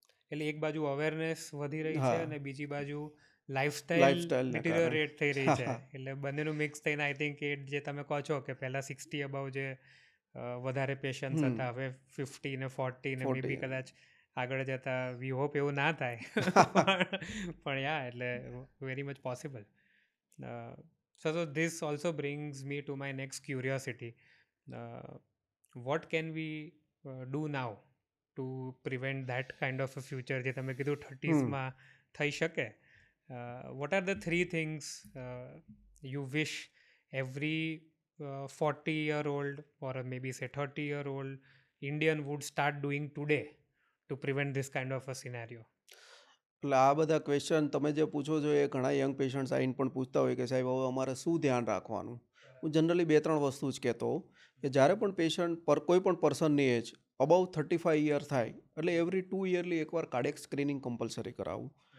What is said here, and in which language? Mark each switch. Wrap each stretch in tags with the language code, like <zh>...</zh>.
<gu>એટલે એક બાજુ અવેરનેસ વધી રહી છે અને બીજી બાજુ લાઈફસ્ટાઈલ ડિટિરિયોરેટ થઈ રહી છે. એટલે બંનેનું મિક્સ થઈને આઈ થિંક એ જે તમે કહો છો કે પહેલાં 60 અબાઉ જે વધારે પેશન્ટ્સ હતા, હવે 50 ને 40 ને મે બી કદાચ આગળ જતાં વી હોપ એવું ના થાય. પણ યા એટલે very much possible.</gu> <en>So this also brings me to my next curiosity. What can we do now to prevent that kind of a future</en> <gu>જે તમે કીધું 30sમાં થઈ શકે?</gu> <en>What are the 3 things you wish every 40-year-old or maybe say 30-year-old Indian would start doing today to prevent this kind of a scenario?</en> <gu>એટલે આ બધા question તમે જે પૂછો છો એ ઘણા યંગ પેશન્ટ્સ આવીને પણ પૂછતા હોય કે સાહેબ હવે અમારે શું ધ્યાન રાખવાનું. હું જનરલી 2-3 વસ્તુ જ કહેતો કે જ્યારે પણ પેશન્ટ કોઈ પણ પર્સનની એજ અબાઉ 35 યર થાય એટલે એવરી 2 યરલી એકવાર કાર્ડિયાક સ્ક્રીનિંગ કમ્પલસરી કરાવવું.</gu>